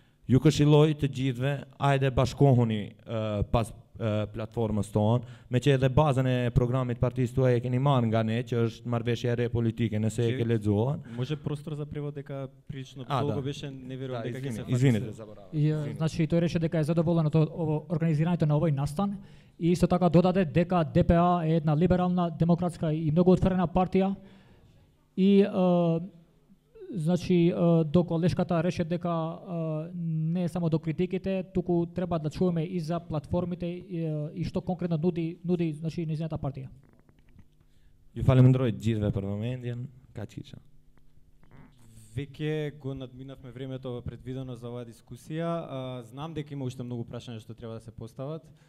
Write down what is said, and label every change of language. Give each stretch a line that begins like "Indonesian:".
Albanian: Ju këshilloj të gjithve, hajde bashkohuni pas platformës tonë, me që edhe bazën e programit partisë tuaj e keni marrë nga ne, që është marrëveshja e re politike, nëse e ke lexuar.
Macedonian: Може простор за превод дека прилично долго беше, не верувам дека ќе се Извинете. Значи тој рече дека е задоволен од организирањето на овој настан и исто така додаде дека ДПА е една либерална, демократска и многу отворена партија и значи до колешката рече дека не само до критиките, туку треба да чуваме и за платформите и што конкретно нуди значи нејзината партија.
Albanian: Ju falenderoj gjithëve për vëmendjen, kaq isha.
Macedonian: Веќе го надминавме времето предвидено за оваа дискусија. Знам дека има уште многу прашања што треба да се постават.